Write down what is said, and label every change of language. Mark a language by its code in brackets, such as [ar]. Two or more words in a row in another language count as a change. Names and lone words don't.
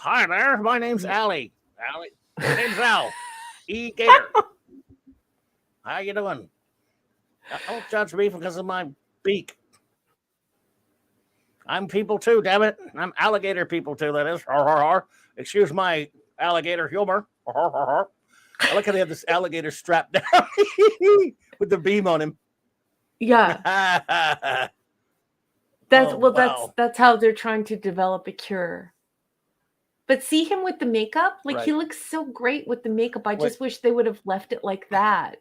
[en] Hi there. My name's Allie. Allie. My name's Al. E. Gator. How you doing? Don't judge me because of my beak. I'm people too, damn it. I'm alligator people too, that is. Har, har, har. Excuse my alligator humor. Har, har, har, har. I like how they have this alligator strapped down with the beam on him. Yeah. Wow. That's how they're trying to develop a cure. But see him with the makeup? Like, he Right. looks so great with the makeup. I Wait. just wish they would have left it like that.